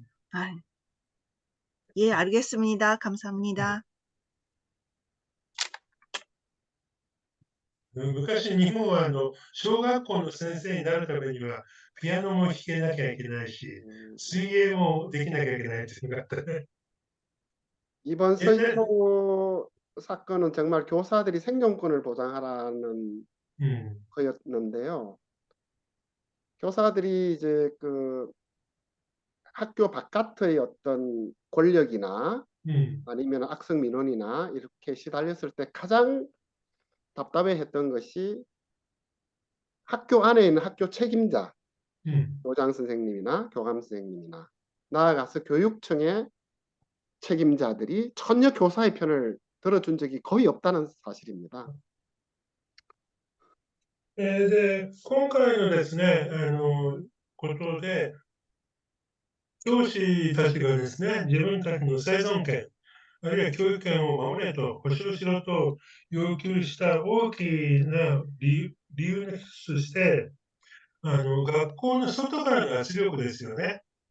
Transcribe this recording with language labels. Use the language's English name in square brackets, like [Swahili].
[Korean] はい。예, 알겠습니다. 감사합니다. [Japanese] 昔日本は小学校の先生になるためにはピアノも弾けなきゃいけないし、水泳もできなきゃいけないっていうのがあったね。 [Korean] 이번 서희호 사건은 정말 교사들이 생존권을 보장하라는 거였는데요. 교사들이 이제 그 학교 바깥의 어떤 권력이나 아니면 악성 민원이나 이렇게 시달렸을 때 가장 답답해했던 것이 학교 안에 있는 학교 책임자, 교장 선생님이나 교감 선생님이나 나아가서 교육청의 책임자들이 전혀 교사의 편을 들어준 적이 거의 없다는 사실입니다. [Japanese] で、今回のですね、ことで、教師たちがですね、自分たちの生存権、あるいは教育権を守れと、保障しろと要求した大きな理由の一つとして、学校の外からの圧力ですよね。